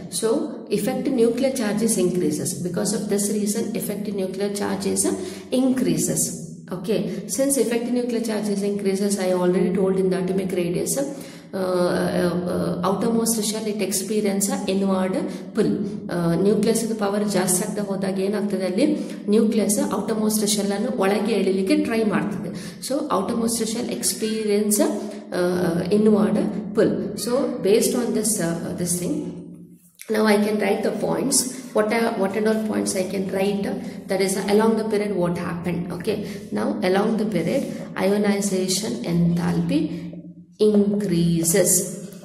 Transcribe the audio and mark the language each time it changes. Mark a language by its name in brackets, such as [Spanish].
[English] So effective nuclear charges increases. Because of this reason, effective nuclear charges increases. Okay. Since effective nuclear charges increases, I already told in the atomic radius, outermost shell it experience inward pull. [Kannada] Nucleus power ಜಾಸ್ತಿ ಆಗ್ತಾ ಹೋದಾಗ ಏನಾಗ್ತದೆ ಅಲ್ಲಿ nucleus outermost shell ಅನ್ನು ಒಳಗೆ ಎಳಿಲಿಕ್ಕೆ try ಮಾಡ್ತದೆ. [English] So outermost shell experience inward pull. So based on this thing, now I can write the points. What and all points I can write? That is along the period what happened. Okay. Now along the period, ionization enthalpy increases.